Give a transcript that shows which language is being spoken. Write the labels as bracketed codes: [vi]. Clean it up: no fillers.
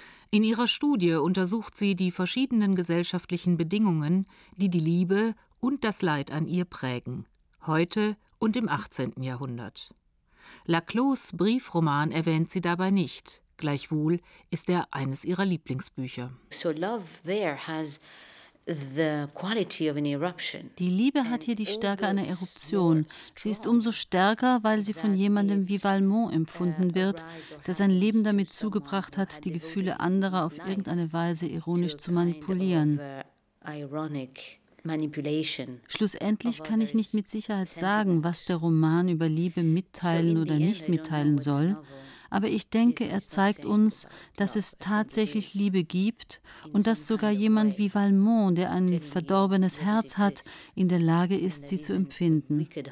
[de] In ihrer Studie untersucht sie die verschiedenen gesellschaftlichen Bedingungen, die die Liebe und das Leid an ihr prägen, heute und im 18. Jahrhundert. Laclos Briefroman erwähnt sie dabei nicht. Gleichwohl ist er eines ihrer Lieblingsbücher. [en] So love there has the quality of an eruption. [de] Die Liebe hat hier die Stärke einer Eruption. Sie ist umso stärker, weil sie von jemandem wie Valmont empfunden wird, der sein Leben damit zugebracht hat, die Gefühle anderer auf irgendeine Weise ironisch zu manipulieren. Schlussendlich kann ich nicht mit Sicherheit sagen, was der Roman über Liebe mitteilen oder nicht mitteilen soll, aber ich denke, er zeigt uns, dass es tatsächlich Liebe gibt und dass sogar jemand wie Valmont, der ein verdorbenes Herz hat, in der Lage ist, sie zu empfinden.